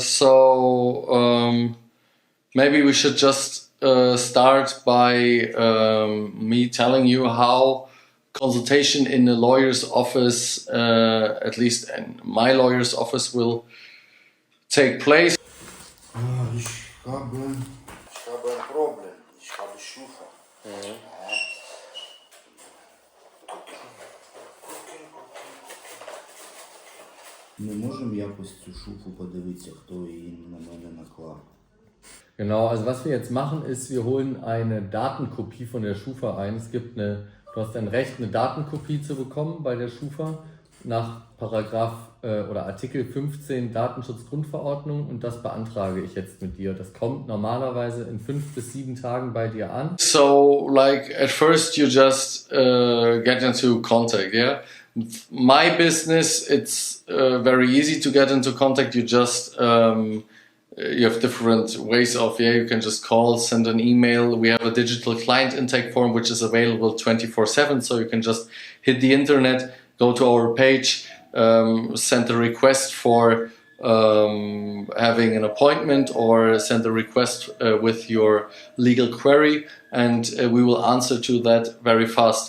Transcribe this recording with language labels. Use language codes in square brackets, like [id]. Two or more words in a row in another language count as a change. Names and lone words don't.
[en] So maybe we should just start by me telling you how consultation in the lawyer's office, at least in my lawyer's office, will take place. [de] Ich habe ein Problem. Ich habe Schufa. [uk] Ми можемо якось цю шуфу подивитися, хто її на мене наклав. [de] Genau, also was wir jetzt machen ist, wir holen eine Datenkopie von der Schufa ein. Du hast ein Recht, eine Datenkopie zu bekommen bei der Schufa nach Paragraph oder Artikel 15 Datenschutzgrundverordnung, und das beantrage ich jetzt mit dir. Das kommt normalerweise in 5 bis 7 Tagen bei dir an. [en] So, like at first you just get into contact, yeah? My business, it's very easy to get into contact. You just you have different ways of, you can just call, send an email. We have a digital client intake form which is available 24/7, so you can just hit the internet, go to our page, send a request for having an appointment, or send a request with your legal query, and we will answer to that very fast.